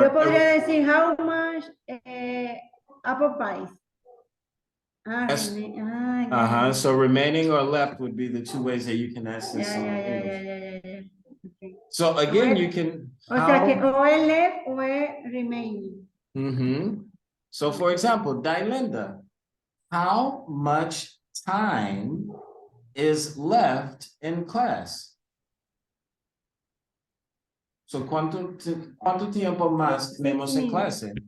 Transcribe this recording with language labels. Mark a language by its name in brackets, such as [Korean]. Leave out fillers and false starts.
[Spanish] Yo podría decir, [English] how much apple pies? Yes. [Spanish] Ya. [English] So remaining or left would be the two ways that you can ask this in English. [Spanish] Ya. Okay. [English] So again, you can. [Spanish] O sea que o es left o es remaining. [English] So for example, Dylinda, how much time is left in class? [Spanish] So cuánto tiempo más tenemos en clase?